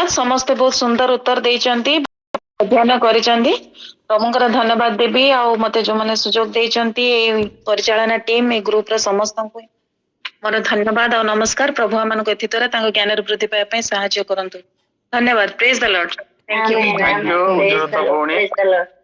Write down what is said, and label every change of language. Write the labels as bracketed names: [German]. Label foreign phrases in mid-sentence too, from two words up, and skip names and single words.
[Odia] ସମସ୍ତେ ବହୁତ ସୁନ୍ଦର ଉତ୍ତର ଦେଇଛନ୍ତି, ଅଧ୍ୟୟନ କରିଛନ୍ତି। ପ୍ରଭୁଙ୍କର ଧନ୍ୟବାଦ ଦେବି। ଆଉ ମତେ ଯୋଉମାନେ ସୁଯୋଗ ଦେଇଛନ୍ତି ଏଇ ପରିଚାଳନା ଟିମ୍, ଏଇ ଗ୍ରୁପର ସମସ୍ତଙ୍କୁ ମୋର ଧନ୍ୟବାଦ ଆଉ ନମସ୍କାର। ପ୍ରଭୁ ଆମମାନଙ୍କୁ ଏଥି ଦ୍ୱାରା ତାଙ୍କ ଜ୍ଞାନର ବୃଦ୍ଧି ପାଇବା ପାଇଁ ସାହାଯ୍ୟ କରନ୍ତୁ। ଧନ୍ୟବାଦ। [English] Praise the Lord. Amen. Thank you, Praise ଜୋରତା the Lord. [Odia] ଭଉଣୀ। [English] Praise the Lord.